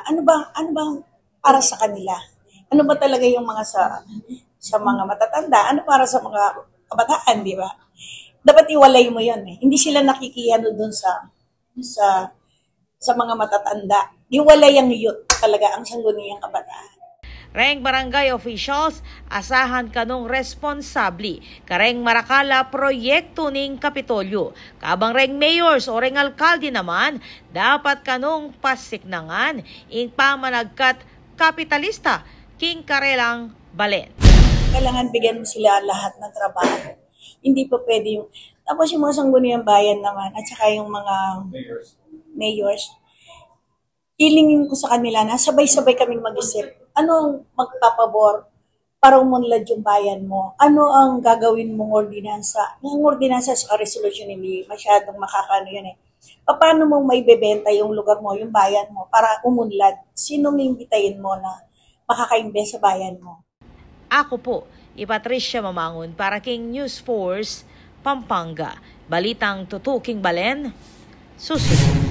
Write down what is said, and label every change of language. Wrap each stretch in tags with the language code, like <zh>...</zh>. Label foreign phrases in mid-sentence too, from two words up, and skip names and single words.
<tl>Ano ba para sa kanila? Ano ba talaga yung mga sa mga matatanda? Ano para sa mga kabataan, di ba? Dapat iwalay mo yun eh. Hindi sila nakikiyano dun sa mga matatanda. Iwalay ang youth talaga, ang sangguniang kabataan.</tl> <pam>Reng barangay officials, asahan kanong responsabli. Kareng marakala proyekto ning Kapitolyo. Kabang reng mayors o reng alkalde naman, dapat kanong pasiknangan ing pamanagkat kapitalista king karelang balen.</pam> <tl>Kailangan bigyan mo sila lahat ng trabaho. Hindi pa pwede yung... Tapos yung mga sangguniang bayan naman at saka yung mga mayors, hilingin ko sa kanila na sabay-sabay kaming mag-isip. Ano ang magpapabor para umunlad yung bayan mo? Ano ang gagawin mong ordinansa? Ang ordinansa sa resolution hindi masyadong makakano yun eh. Paano mo may bebenta yung lugar mo, yung bayan mo, para umunlad? Sino mimbitayin mo na makaka-invest sa bayan mo? Ako po,</tl> <pam>Patricia Mamangon para King News Force, Pampanga. Balitang tutuking balen, susunod.</pam>